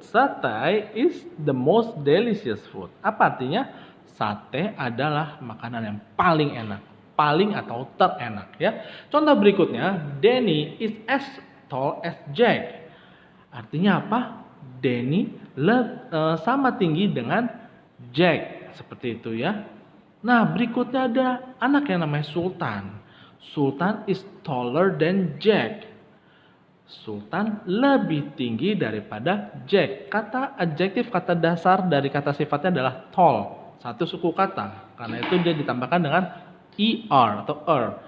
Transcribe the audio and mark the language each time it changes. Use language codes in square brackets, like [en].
[en] Sate is the most delicious food. [id] Apa artinya? Sate adalah makanan yang paling enak, paling atau terenak ya. Contoh berikutnya, [en] Danny is as tall as Jack. [id] Artinya apa? Danny sama tinggi dengan Jack, seperti itu ya. Nah, berikutnya ada anak yang namanya Sultan. [en] Sultan is taller than Jack. [id] Sultan lebih tinggi daripada Jack. Kata adjektif, kata dasar dari kata sifatnya adalah tall, satu suku kata. Karena itu dia ditambahkan dengan er atau er.